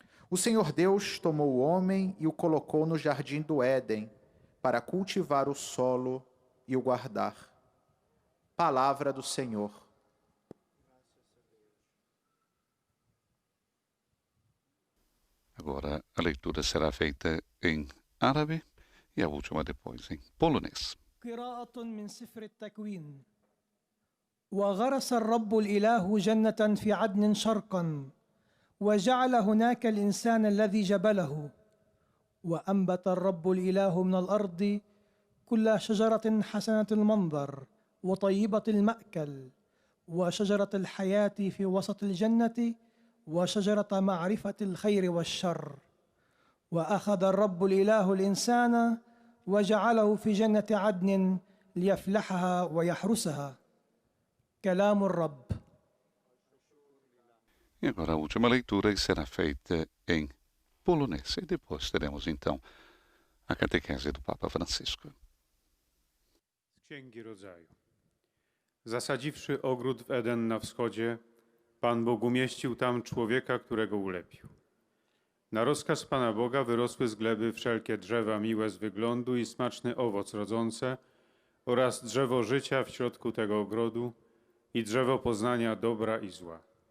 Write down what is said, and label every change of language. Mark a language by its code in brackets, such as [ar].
[pt] O Senhor Deus tomou o homem e o colocou no jardim do Éden, para cultivar o solo e o guardar. Palavra do Senhor. Agora a leitura será feita em árabe e a última depois em polonês. [ar] قراءة من سفر التكوين. وغرس الرب الإله جنة في عدن شرقا وجعل هناك الإنسان الذي جبله وأنبت الرب الإله من الأرض كل شجرة حسنة المنظر وطيبة المأكل وشجرة الحياة في وسط الجنة وشجرة معرفة الخير والشر وأخذ الرب الإله الإنسان وجعله في جنة عدن ليفلحها ويحرسها. كلام الرب. [pt] E agora a última leitura será feita em polonês. E depois teremos então a catequese do Papa Francisco. [pl] Z Księgi Rodzaju. Zasadziwszy ogród w Eden na wschodzie, Pan Bóg umieścił tam człowieka, którego ulepił. Na rozkaz Pana Boga wyrosły z gleby wszelkie drzewa miłe z wyglądu i smaczny owoc rodzące oraz drzewo życia w środku tego ogrodu i drzewo poznania dobra i zła.